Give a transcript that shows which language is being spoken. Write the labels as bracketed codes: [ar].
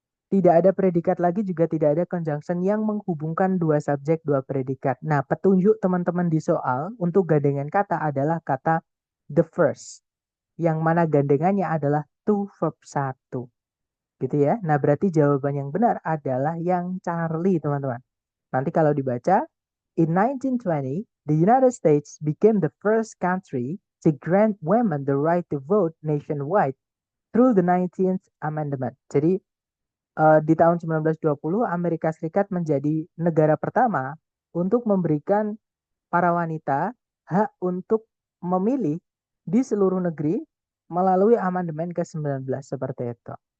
[id] Tidak ada predikat lagi juga tidak ada conjunction yang menghubungkan dua subjek, dua predikat. Nah, petunjuk teman-teman di soal untuk gandengan kata adalah kata the first. Yang mana gandengannya adalah to verb satu. Gitu ya. Nah, berarti jawaban yang benar adalah yang Charlie, teman-teman. Nanti kalau dibaca, [en] in 1920, the United States became the first country to grant women the right to vote nationwide through the 19th Amendment. [id] Jadi, di tahun 1920, Amerika Serikat menjadi negara pertama untuk memberikan para wanita hak untuk memilih di seluruh negeri melalui amandemen ke-19 seperti itu.